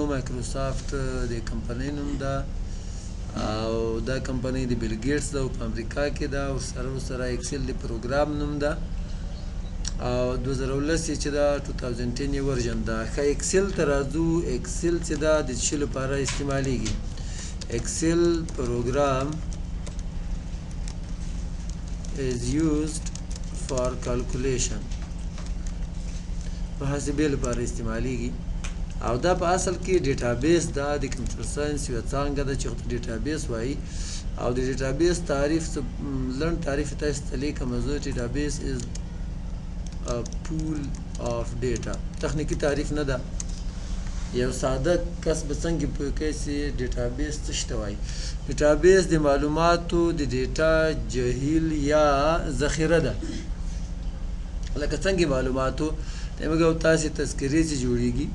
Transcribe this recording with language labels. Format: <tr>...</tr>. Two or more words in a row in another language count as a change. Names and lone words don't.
<ps>مایکروسافټ د کمپنۍ نوم ده او دا کمپنۍ د بیل ګیټس ده او په امریکا کې ده، او سره اکسل د پروګرام نوم ده او 2019 چې ده 2010 یې ورژن ده. ښه اکسل ته راځو. اکسل چې ده د څه لپاره استعمالیږي؟</ps> <en>Excel program is used for calculation،</en> <ps>محاسبې لپاره استعمالیږي او دا په اصل کې ډیټابیس ده، د</ps> <en>computer science</en> <ps>یوه څانګه ده چې ډیټابیس وایي. او د ډیټابیس تعریف لنډ تعریف تاسو ته لیکم زه.</ps> <en>database is a pool of data.</en> <ps>تخنیکی تعریف نه ده، یو ساده کس به څنګه پوه کوي چې ډیټابیس څه شی ته وایي. ډیټابیس د معلوماتو د ډیټا جهیل یا ذخیره ده، لکه څنګه معلوماتو موږ او تاسې تذکرې چې جوړیږي،</ps>